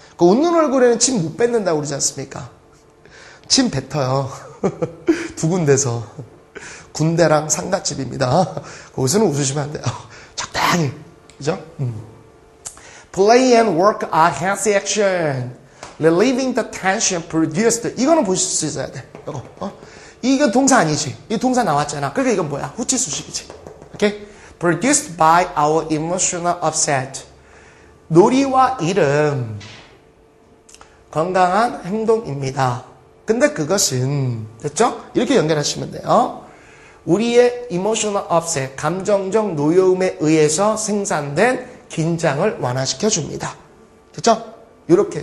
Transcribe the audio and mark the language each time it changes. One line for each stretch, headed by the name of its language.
Korean: 웃는 얼굴에는 침 못 뱉는다고 그러지 않습니까? 침 뱉어요. 두 군데서. 군대랑 상갓집입니다. 거기서는 웃으시면 안 돼요. 적당히. 그죠?
English: Play and work are hands action. Relieving the tension produced.
Korean: 이거는 보실 수 있어야 돼. 이거 동사 아니지. 이 동사 나왔잖아. 그러니까 이건 뭐야? 후치 수식이지. 오케이?
English: Produced by our emotional upset.
Korean: 놀이와 일은 건강한 행동입니다. 근데 그것은, 됐죠? 이렇게 연결하시면 돼요. 우리의 emotional upset, 감정적 노여움에 의해서 생산된 긴장을 완화시켜 줍니다. 됐죠? 이렇게.